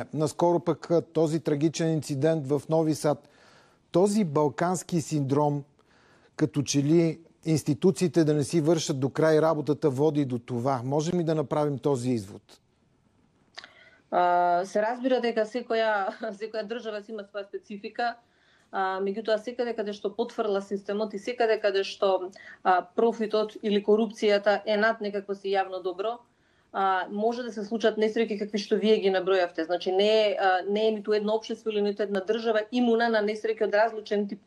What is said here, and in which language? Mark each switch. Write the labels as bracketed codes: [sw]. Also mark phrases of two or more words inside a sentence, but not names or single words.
[bg] Наскоро пък този трагичен инцидент в Нови Сад. Този балкански синдром, като че ли институциите да не си вършат до край работата, води до това. Можем ли да направим този извод? [mk] Се разбира дека секоја држава си има своја специфика, меѓутоа секаде каде што потврла системот и секаде каде што профитот или корупцијата е над некакво си јавно добро, може да се случат несреќи какви што вие ги набројавте. Значи не е ниту едно општество или ниту една држава имуна на несреќи од различен тип.